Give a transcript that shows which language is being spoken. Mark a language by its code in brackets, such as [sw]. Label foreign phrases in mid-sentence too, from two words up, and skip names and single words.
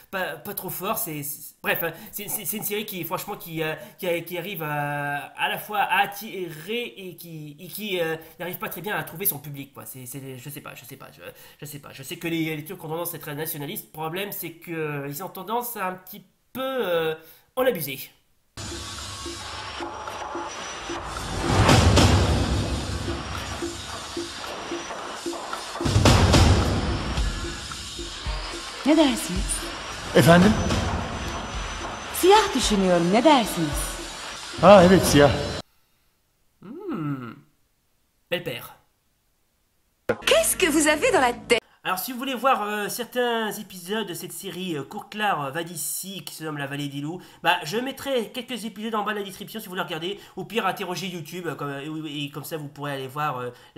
[fr] Bref, c'est une série qui franchement qui arrive à la fois à attirer et qui n'arrive pas très bien à trouver son public, quoi. Je sais pas. Je sais que les Turcs ont tendance à être nationalistes. Le problème c'est que ils ont tendance à un petit peu en abuser. [tr] Ne dersiniz? Efendim? Siyah düşünüyorum, ne dersiniz? Ha evet siyah. [fr] Belle paire. Qu'est-ce que vous avez dans la tête? Alors si vous voulez voir certains épisodes de cette série Kurtlar Vadisi qui se nomme La Vallée des Loups, je mettrai quelques épisodes en bas de la description si vous voulez regarder. Au pire interrogez YouTube et comme ça vous pourrez aller voir l'intégralité.